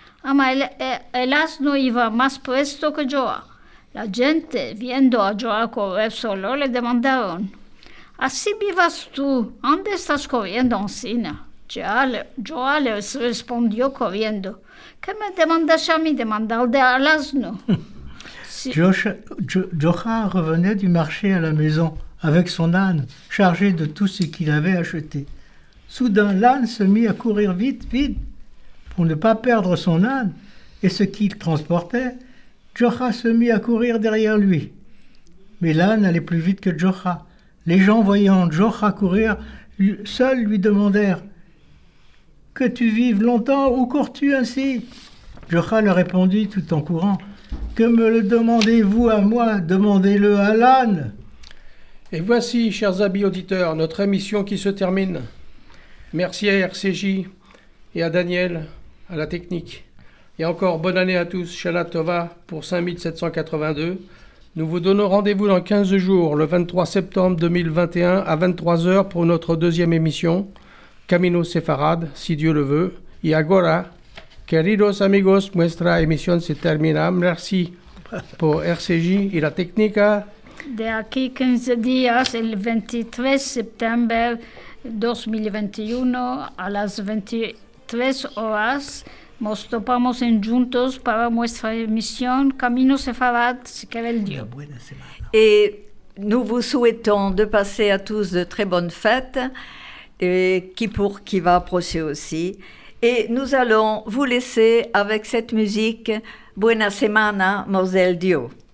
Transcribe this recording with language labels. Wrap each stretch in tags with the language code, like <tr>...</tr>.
<lad>Ama el asno iba más presto que Joa. La gente, viendo a Joa correr solo, le demandaron, «Así vivas tú, ¿dónde estás corriendo encina?» Joa les respondió corriendo. ¿Qué me demandas a mí de mandarle al asno?</lad> <fr>Jocha revenait du marché à la maison avec son âne, chargé de tout ce qu'il avait acheté. Soudain, l'âne se mit à courir vite, vite, pour ne pas perdre son âne et ce qu'il transportait. Jocha se mit à courir derrière lui. Mais l'âne allait plus vite que Jocha. Les gens, voyant Jocha courir, seuls lui demandèrent « Que tu vives longtemps, où cours-tu ainsi ?» Jocha leur répondit tout en courant « Que me le demandez-vous à moi? Demandez-le à l'âne !» Et voici, chers amis auditeurs, notre émission qui se termine. Merci à RCJ et à Daniel, à la technique. Et encore bonne année à tous, Shana Tova pour 5782. Nous vous donnons rendez-vous dans 15 jours, le 23 septembre 2021 à 23h pour notre deuxième émission, Camino Sefarad, si Dieu le veut.</fr> <lad>Y agora, queridos amigos, nuestra emisión se termina.</lad> <fr>Merci pour</fr> <lad>RCJ y la técnica. De aquí 15 días, el 23 de septiembre 2021 a las 23 horas, nos topamos en juntos para nuestra emisión Camino Sefarad, si quiere el Dios.</lad> <fr>Et nous vous souhaitons de passer à tous de très bonnes fêtes, qui va approcher aussi. Et nous allons vous laisser avec cette musique Buena Semana, Mos del Dio.</fr>